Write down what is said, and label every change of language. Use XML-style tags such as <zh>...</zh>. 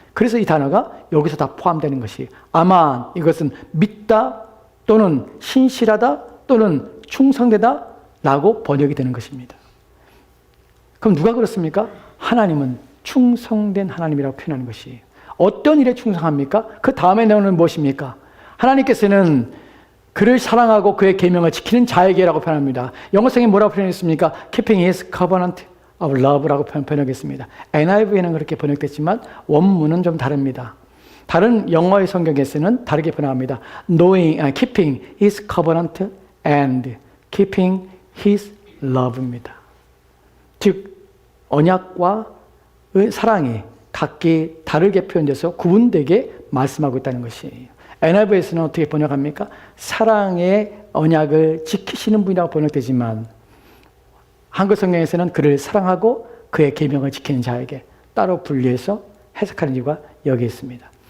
<ko>그래서 이 단어가 여기서 다 포함되는 것이에요. 아만, 이것은 믿다 또는 신실하다 또는 충성되다 라고 번역이 되는 것입니다. 그럼 누가 그렇습니까? 하나님은 충성된 하나님이라고 표현하는 것이에요. 어떤 일에 충성합니까? 그 다음에 나오는 무엇입니까? 하나님께서는 그를 사랑하고 그의 계명을 지키는 자에게라고 표현합니다. 영어성에 뭐라고 표현했습니까?</ko> <en>Keeping his covenant of love</en> <ko>라고 번역했습니다. NIV에는 그렇게 번역됐지만 원문은 좀 다릅니다. 다른 영어의 성경에서는 다르게 번역합니다.</ko> <en>Keeping his covenant and keeping his love입니다.</en> <ko>즉 언약과 사랑이 각기 다르게 표현돼서 구분되게 말씀하고 있다는 것이에요. NIV에서는 어떻게 번역합니까? 사랑의 언약을 지키시는 분이라고 번역되지만 한글 성경에서는 그를 사랑하고 그의 계명을 지키는 자에게 따로 분리해서 해석하는 이유가 여기 있습니다.</ko>